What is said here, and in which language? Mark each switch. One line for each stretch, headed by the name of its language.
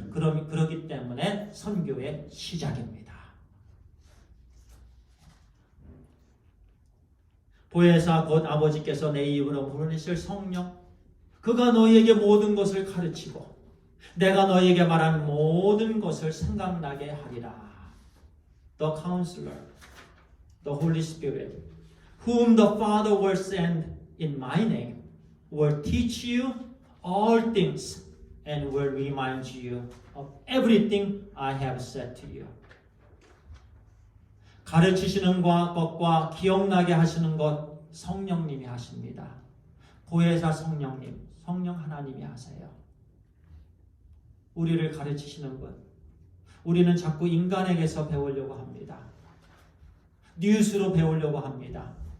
Korean: 그렇기 때문에 선교의 시작입니다. 보혜사 곧 아버지께서 내 입으로 부르실 성령, 그가 너희에게 모든 것을 가르치고 내가 너희에게 말한 모든 것을 생각나게 하리라.
English: The Counselor, the Holy Spirit, whom the Father will send in my name, will teach you all things and will remind you of everything I have said to you.
Korean: 가르치시는 것과 기억나게 하시는 것 성령님이 하십니다. 보혜사 성령님, 성령 하나님이 하세요. 우리를 가르치시는 것. 우리는 자꾸 인간에게서 배우려고 합니다. 뉴스로 배우려고 합니다.